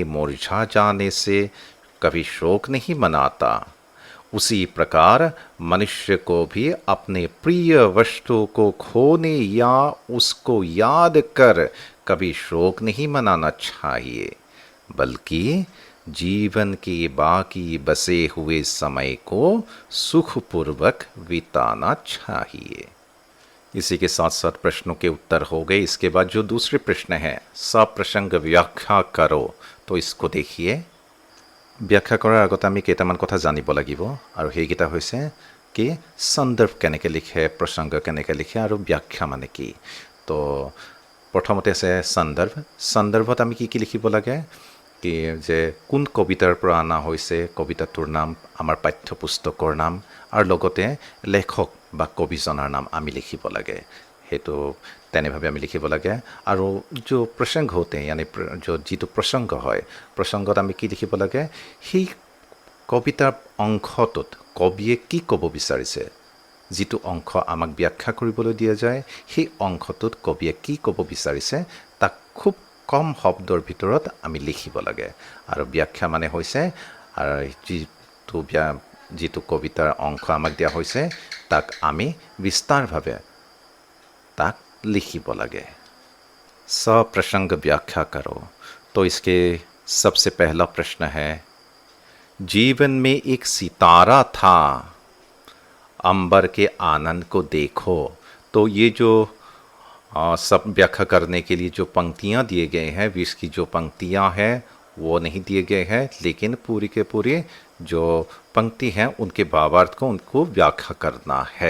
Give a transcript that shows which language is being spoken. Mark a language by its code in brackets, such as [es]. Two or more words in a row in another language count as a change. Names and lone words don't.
[hi] मुरझा जाने से कभी शोक नहीं मनाता, उसी प्रकार मनुष्य को भी अपने प्रिय वस्तु को खोने या उसको याद कर कभी शोक नहीं मनाना चाहिए, बल्कि जीवन के बाकी बसे हुए समय को सुखपूर्वक बिताना चाहिए। इसी के साथ साथ प्रश्नों के उत्तर हो गए। इसके बाद जो दूसरे प्रश्न है, सप्रसंग व्याख्या करो, तो इसको देखिए। [as] व्याख्या কৰাৰ আগতে আমি কেইটামান কথা জানিব লাগিব, আৰু সেইকেইটা হৈছে কি সন্দৰ্ভ কেনেকৈ লিখে, প্ৰসংগ কেনেকৈ লিখে, আৰু ব্যাখ্যা মানে কি। তো প্ৰথমতে আছে সন্দৰ্ভ। সন্দৰ্ভত আমি কি কি লিখিব লাগে, কি যে কোন কবিতাৰ পৰা অনা হৈছে, কবিতাটোৰ নাম, আমাৰ পাঠ্যপুস্তকৰ নাম, আৰু লগতে লেখক বা কবিজনৰ নাম আমি লিখিব লাগে। সেইটো তেনেভাৱে আমি লিখিব লাগে। আৰু [hi] जो प्रसंग होते हैं यानी जो [as] যিটো প্ৰসংগ হয়, প্ৰসংগত আমি কি লিখিব লাগে, সেই কবিতাৰ অংশটোত কবিয়ে কি ক'ব বিচাৰিছে, যিটো অংশ আমাক ব্যাখ্যা কৰিবলৈ দিয়া যায়, সেই অংশটোত কবিয়ে কি ক'ব বিচাৰিছে তাক খুব কম শব্দৰ ভিতৰত আমি লিখিব লাগে। আৰু ব্যাখ্যা মানে হৈছে যিটো কবিতাৰ অংশ আমাক দিয়া হৈছে তাক আমি বিস্তাৰভাৱে তাক লিখিব লাগে। [hi] सप्रसंग व्याख्या करो। तो इसके सबसे पहला प्रश्न है, जीवन में एक सितारा था, अंबर के आनंद को देखो। तो ये जो सब व्याख्या करने के लिए जो पंक्तियाँ दिए गए हैं, 20 की जो पंक्तियाँ हैं वो नहीं दिए गए हैं, लेकिन पूरी के पूरी जो पंक्ति हैं उनके भावार्थ को उनको व्याख्या करना है।